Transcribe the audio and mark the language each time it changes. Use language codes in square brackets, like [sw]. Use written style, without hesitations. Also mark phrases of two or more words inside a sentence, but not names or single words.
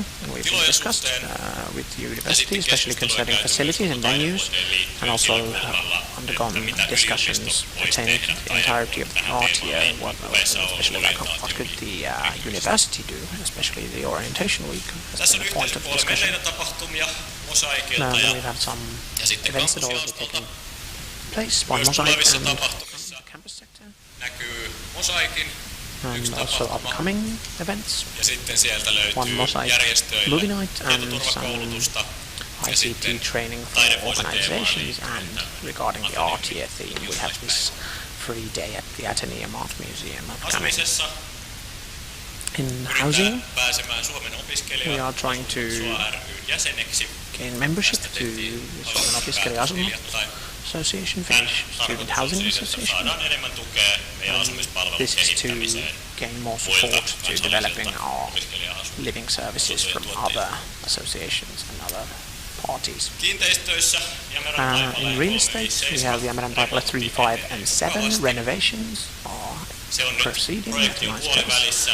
[en] And we've discussed with the university, especially concerning facilities and venues, and also undergone discussions pertaining to the entirety of the art year, especially like what could the university do, especially the orientation week has been a point of discussion. Then we've had some events that already taken place, one mosaic and the campus sector. and also upcoming events. [fi] Ja sitten sieltä löytyy [en] One mosaic [fi] järjestöillä [en] movie night and some [fi] tietoturvakoulutusta. Ja [en] ICT [fi] sitten [en] training for organizations, and regarding the art year theme we have this free day at the Atheneum Art Museum upcoming. [fi] Asumisessa [en] In housing, [fi] pääsemään Suomen [en] we are trying to [fi] jäseneksi. [en] gain membership to the Suomen Opiskelija-asunnot Association, Finnish Student Housing Association. [fi] Saadaan enemmän tukea meidän asumispalvelun [en] This is to [fi] kehittämiseen. [en] gain more support to developing our living services from other associations and other parties. [fi] Kiinteistöissä [en] In real estate, we have Jämärän Taipale 3, 5 and 7 renovations are proceeding at a nice pace.